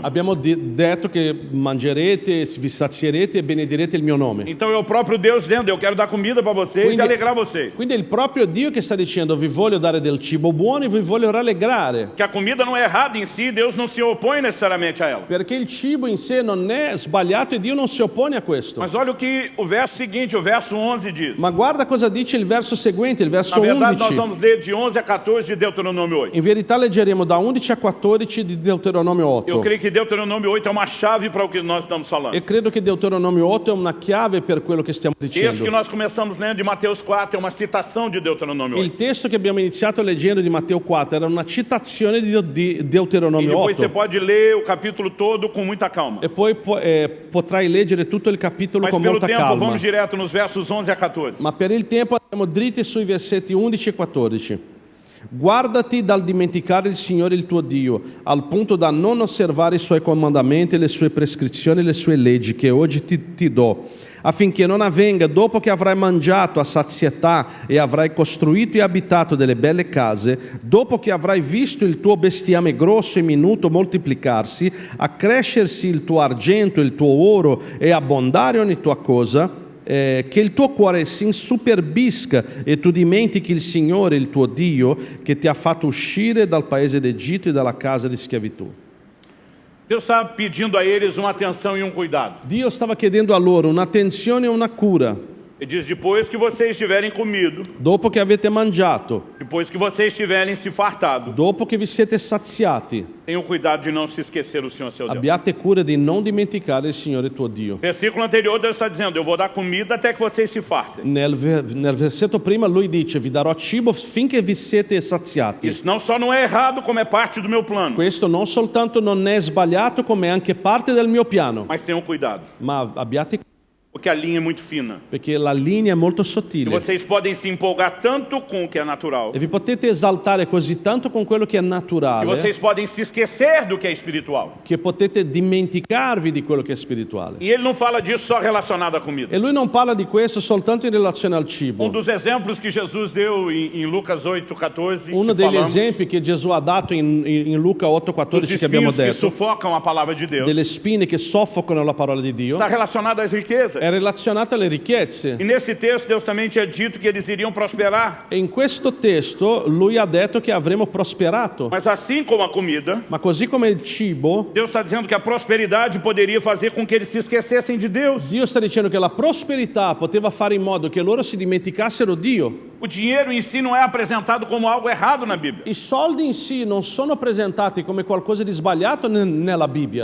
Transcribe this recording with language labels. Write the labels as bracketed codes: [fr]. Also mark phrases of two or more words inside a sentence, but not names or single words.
[it] abbiamo detto che mangerete, vi sazierete e benedirete il mio nome. [pt] Então é o próprio Deus dizendo, eu quero dar comida para vocês [it] Quindi- [pt] e alegrar vocês. [it] Quindi è il proprio Dio che sta dicendo vi voglio dare del cibo buono e vi voglio rallegrare. [pt] Que a comida não é errada em si, Deus não se opõe necessariamente a ela. [it] Perché il cibo in sé non è sbagliato e Dio non si oppone a questo. [pt] Mas olha o que o verso seguinte, o verso 11 diz. [it] Ma guarda cosa dice il verso seguente, il verso [pt] Na verdade, nós [it] 11. [pt] vamos ler de 11 a 14 de Deuteronômio 8. [it] In verità leggeremo da 11 a 14 di Deuteronomio [pt] Eu [it] 8. [pt] creio que Deuteronômio 8 é uma chave para o que nós estamos falando. [it] E credo che Deuteronomio 8 è una chiave per quello che stiamo [pt] Esse que [it] dicendo. [pt] nós começamos lendo de Mateus 4 é uma citação de Deuteronômio 8. [it] Il testo che abbiamo iniziato leggendo di Matteo 4 era una citazione di [pt] E [it] Deuteronomio [pt] depois você [it] 8. [pt] pode ler o capítulo todo com muita calma. [it] E poi potrai leggere tutto il capitolo [pt] Mas [it] con [pt] pelo [it] molta [pt] tempo, [it] calma. [pt] vamos direto nos versos 11 a 14. [it] Ma per il tempo andiamo dritti sui versetti 11 e 14. Guardati dal dimenticare il Signore il tuo Dio, al punto da non osservare i suoi comandamenti, le sue prescrizioni e le sue leggi che oggi ti do, affinché non avvenga dopo che avrai mangiato a sazietà e avrai costruito e abitato delle belle case, dopo che avrai visto il tuo bestiame grosso e minuto moltiplicarsi, accrescersi il tuo argento, il tuo oro e abbondare ogni tua cosa, che il tuo cuore si insuperbisca e tu dimentichi il Signore, il tuo Dio, che ti ha fatto uscire dal paese d'Egitto e dalla casa di schiavitù. [pt] Deus está pedindo a eles uma atenção e um cuidado. [it] Dio stava chiedendo a loro un'attenzione e una cura. [pt] Ele diz, depois que vocês tiverem comido, [it] Dopo che avete mangiato, [pt] depois que vocês tiverem se fartado, [it] dopo che vi siete saziati, [pt] tenham cuidado de não se esquecer do Senhor seu Deus. [it] abbiate cura di non dimenticare il Signore tuo Dio. [pt] Versículo anterior, Deus está dizendo, eu vou dar comida até que vocês se fartem. [it] Nel versetto prima lui dice, vi darò cibo finché vi siete saziati. [pt] Isso não só não é errado, como é parte do meu plano. [it] Questo non soltanto non è sbagliato, come è anche parte del mio piano, [pt] Mas tenham cuidado, [it] ma abbiate cura, [pt] porque a linha é muito fina. [it] perché la linea è molto [pt] E [it] sottile. [pt] vocês podem se empolgar tanto com o que é natural, [it] E vi potete esaltare così tanto con quello che è [pt] que [it] naturale, [pt] vocês podem se esquecer do que é espiritual. [it] che potete dimenticarvi di quello che è spirituale. [pt] E ele não fala disso só relacionado à comida. [it] E lui non parla di questo soltanto in relazione al [pt] Um [it] cibo. [pt] dos exemplos que Jesus deu em Lucas 8:14, [it] Uno [pt] que [it] degli [pt] falamos, [it] esempi che Gesù ha dato in Luca [pt] dos [it] 8,14 che abbiamo [pt] espinhos que [it] detto, [pt] sufocam a palavra de Deus, [it] delle spine che soffocano la parola di Dio, [pt] está relacionado às riquezas. [it] è relazionato alle ricchezze. [pt] E nesse texto Deus também tinha dito que eles iriam prosperar. [it] E in questo testo lui ha detto che avremo prosperato. [pt] Mas assim como a comida, [it] Ma così come il cibo, [pt] Deus está dizendo que a prosperidade poderia fazer com que eles se esquecessem de Deus. [it] Dio sta dicendo che la prosperità poteva fare in modo che loro si dimenticassero Dio. [pt] O dinheiro em si não é apresentado como algo errado na Bíblia. [it] I soldi in sé non sono presentati come qualcosa di sbagliato nella Bibbia.